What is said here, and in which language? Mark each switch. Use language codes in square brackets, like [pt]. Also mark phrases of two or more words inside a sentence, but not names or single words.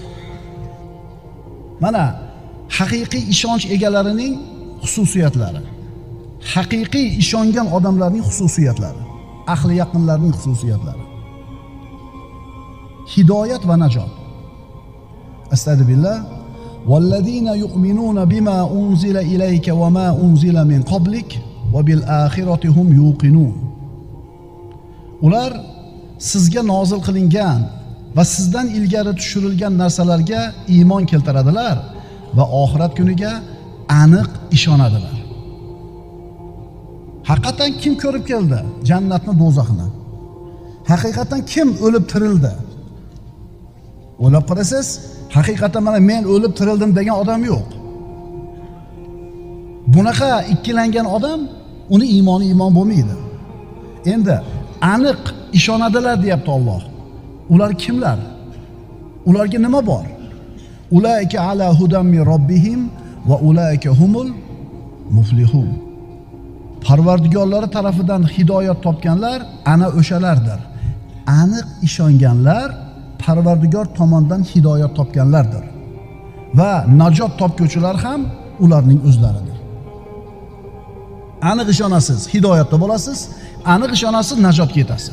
[uz] Mana haqiqiy ishonch egalarining xususiyatlari, haqiqiy ishongan odamlarning xususiyatlari, ahli yaqinlarning xususiyatlari. Hidoyat va najot. Astagfirullah. [ar] والذين يؤمنون بما أنزل إليك وما أنزل من قبلك وبالآخرة هم يوقنون. [uz] Ular sizga nozil qilingan va sizdan ilgari tushirilgan narsalarga iymon keltiradilar va oxirat kuniga aniq ishonadilar. Haqiqatan kim ko'rib keldi jannatni, do'zaxni? Haqiqatan kim o'lib tirildi? O'ylab qarasangiz, haqiqatan mana men o'lib tirildim degan odam yo'q. Bunaqa ikkilangan odam, uni iymoni iymon bo'lmaydi. Endi aniq ishonadilar deyapti Alloh. Ular kimlar? Ularga nima bor? [ar] أولئك على هدى من ربهم وأولئك هم المفلحون. [uz] Parvardigorlari tarafidan hidoyat topganlar ana o'shalardir. Aniq ishonganlar Parvardigor tomonidan hidoyat topganlardir. Va najot topguvchilar ham ularning o'zlaridir. Aniq ishonasiz, hidoyatda bo'lasiz, aniq ishonasiz, najotga yetasiz.